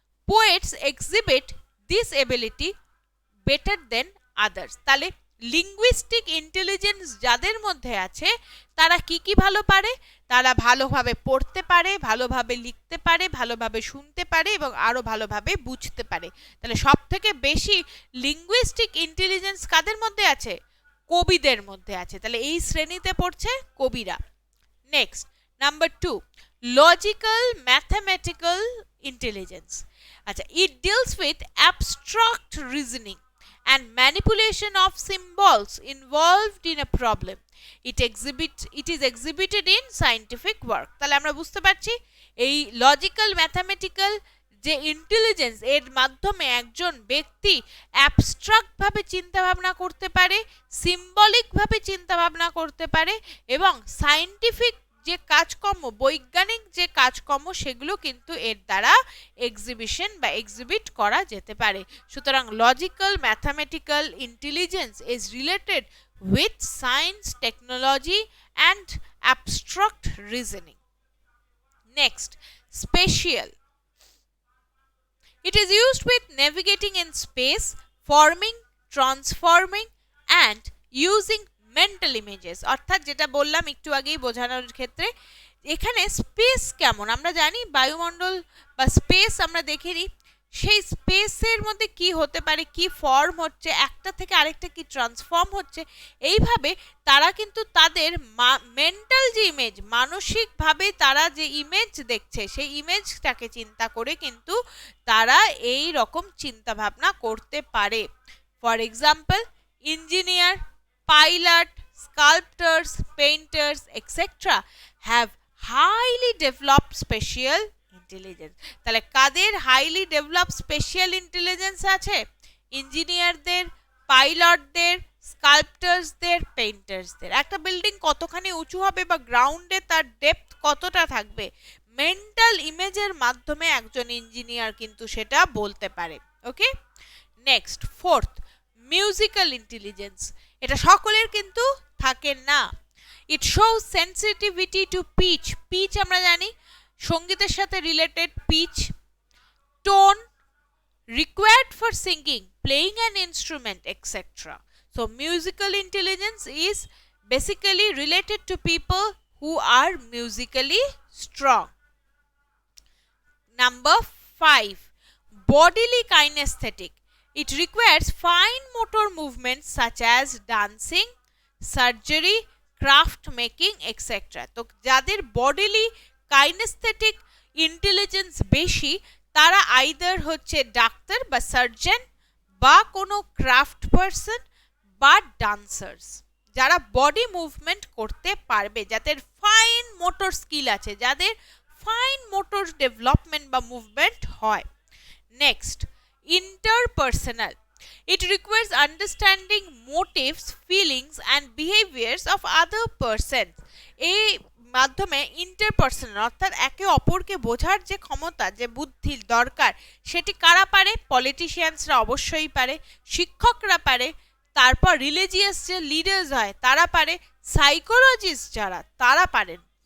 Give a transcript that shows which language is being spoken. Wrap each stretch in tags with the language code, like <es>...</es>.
<en>Poets exhibit this ability better than others.</en> <bn>তাহলে linguistic intelligence যাদের মধ্যে আছে তারা কি কি ভালো পারে? তারা ভালোভাবে পড়তে পারে, ভালোভাবে লিখতে পারে, ভালোভাবে শুনতে পারে এবং আরো ভালোভাবে বুঝতে পারে। তাহলে সব থেকে বেশি লিঙ্গুইস্টিক ইন্টেলিজেন্স কাদের মধ্যে আছে? কবিদের মধ্যে আছে। তাহলে এই শ্রেণীতে পড়ছে কবিরা।</bn> <en>Next, number 2, logical mathematical intelligence. আচ্ছা, it deals with abstract reasoning and manipulation of symbols involved in a problem. It is exhibited in scientific work.</en> <bn>তাহলে আমরা বুঝতে পারছি এই লজিক্যাল ম্যাথমেটিক্যাল যে ইন্টেলিজেন্স, এর মাধ্যমে একজন ব্যক্তি অ্যাবস্ট্রাক্ট ভাবে চিন্তা ভাবনা করতে পারে, সিম্বলিক ভাবে চিন্তা ভাবনা করতে পারে এবং সায়েন্টিফিক যে কাজকর্ম, বৈজ্ঞানিক যে কাজকর্ম, সেগুলো কিন্তু এর দ্বারা এক্সিবিশন বা এক্সিবিট করা যেতে পারে।</bn> <en>সুতরাং logical mathematical intelligence is related with science, technology and abstract reasoning. Next, spatial. It is used with navigating in space, forming, transforming and using mental images.</en> <bn>অর্থাৎ যেটা বললাম একটু আগেই বোঝানোর ক্ষেত্রে, এখানে স্পেস কেমন আমরা জানি, বায়ুমণ্ডল বা স্পেস আমরা দেখিনি, সেই স্পেসের মধ্যে কি হতে পারে, কি ফর্ম হচ্ছে, একটা থেকে আরেকটা কি ট্রান্সফর্ম হচ্ছে, এইভাবে তারা কিন্তু তাদের মেন্টাল যে ইমেজ, মানসিকভাবে তারা যে ইমেজ দেখছে, সেই ইমেজটাকে চিন্তা করে কিন্তু তারা এই রকম চিন্তা ভাবনা করতে পারে।</bn> <en>For example, engineer, pilot, sculptors, painters, etc. have highly developed spatial intelligence.</en> <bn>তাহলে কাদের হাইলি ডেভেলপড স্পেশাল ইন্টেলিজেন্স আছে? ইঞ্জিনিয়ারদের, পাইলটদের, স্কাল্পটার্সদের, পেইন্টার্সদের। একটা বিল্ডিং কতখানি উঁচু হবে বা গ্রাউন্ডে তার ডেপথ কতটা থাকবে, মেন্টাল ইমেজের মাধ্যমে একজন ইঞ্জিনিয়ার কিন্তু সেটা বলতে পারে।</bn> <en>Okay, next, fourth, musical intelligence.</en> <bn>এটা সকলের কিন্তু থাকে না।</bn> <en>It shows sensitivity to pitch. Pitch</en> <bn>আমরা জানি সঙ্গীতের সাথে</bn> <en>Related, pitch, tone, required for singing, playing an instrument, etcetera. So musical intelligence is basically related to people who are musically strong. Number 5, bodily kinesthetic. It requires fine motor movements such as dancing, surgery, craft making, etc.</en> <bn>তো যাদের bodily kinesthetic intelligence বেশি, তারা either হচ্ছে doctor বা surgeon বা কোনো craft person বা dancers, যারা বডি মুভমেন্ট করতে পারবে, যাদের ফাইন মোটর স্কিল আছে, যাদের ফাইন মোটর ডেভেলপমেন্ট বা মুভমেন্ট হয়।</bn> <en>Next, interpersonal. It requires understanding motives, feelings and behaviors of other persons. এই</en> <bn>মাধ্যমে ইন্টারপার্সোনাল অর্থাৎ একে অপরকে বোঝার যে ক্ষমতা, যে বুদ্ধির দরকার, সেটি কারা পারে? পলিটিশিয়ানসরা অবশ্যই পারে, শিক্ষকরা পারে, তারপর রিলিজিয়াস যে লিডার্স হয় তারা পারে, সাইকোলজিস্ট যারা তারা পারেন।</bn>